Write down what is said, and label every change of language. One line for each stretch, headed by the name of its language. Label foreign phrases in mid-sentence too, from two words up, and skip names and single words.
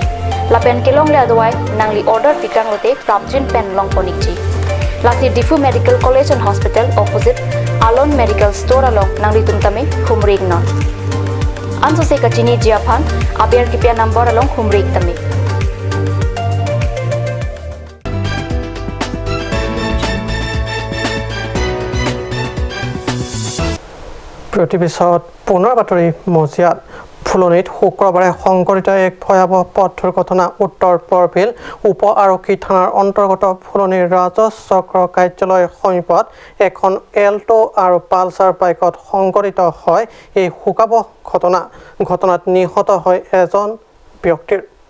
Karbi: Lapen kelong le adawai nang li order pikang lote prapjin pen long ponikji. Lasi Difu Medical College and Hospital opposite Alon Medical Store along nang litum tame humrig non. Anso se kachini jiaphan abiar kipia number along humrig tame.
Assamese: প্ৰতিবিছত পুনৰ বাতৰি মজিয়াত। ফুলনিত শুক্ৰবাৰে সংঘটিত এক ভয়াৱহ পথ দুৰ্ঘটনা উত্তৰ পৰবিল উপ আৰক্ষী থানাৰ অন্তৰ্গত ফুলনিৰ ৰাজহ চক্ৰ কাৰ্যালয়ৰ সমীপত এখন এল্টো আৰু পালচাৰ বাইকত সংঘটিত হয় এই শোকাবহ ঘটনাত নিহত হয় এজন ব্যক্তিৰ।